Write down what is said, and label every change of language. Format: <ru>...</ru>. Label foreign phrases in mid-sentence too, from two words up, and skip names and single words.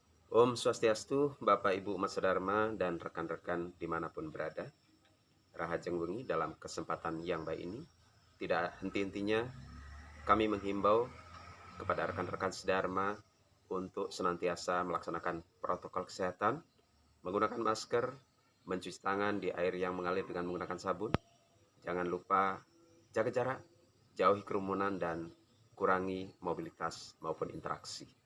<ban>Om Swastiastu,</ban> <id>Bapak Ibu Mas Dharma dan rekan-rekan dimanapun berada.</id> <ban>Rahajeng wengi</ban> <id>dalam kesempatan yang baik ini, tidak henti-hentinya kami menghimbau kepada rekan-rekan sedharma untuk senantiasa melaksanakan protokol kesehatan, menggunakan masker, mencuci tangan di air yang mengalir dengan menggunakan sabun. Jangan lupa jaga jarak, jauhi kerumunan dan kurangi mobilitas maupun interaksi.</id>